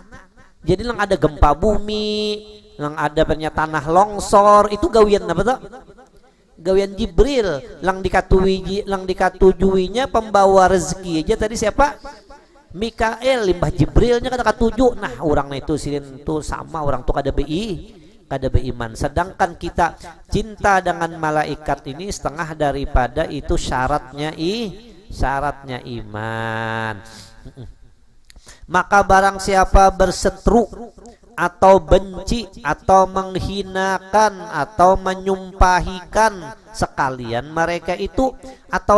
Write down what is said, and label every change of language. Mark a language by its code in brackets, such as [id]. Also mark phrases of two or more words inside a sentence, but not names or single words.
[bjn] Jadi lang ada gempa bumi, lang ada tanah longsor, itu gawian apa tuh? Gawian Jibril. Lang dikatujuinya pembawa rezeki aja tadi siapa? Mikael, limbah Jibrilnya kata katuju. Nah, orang itu silin tuh sama orang tuh kada beriman. [id] Sedangkan kita cinta dengan malaikat ini setengah daripada itu syaratnya iman. Maka barang siapa berseteru atau benci atau menghinakan atau menyumpahikan sekalian mereka itu, atau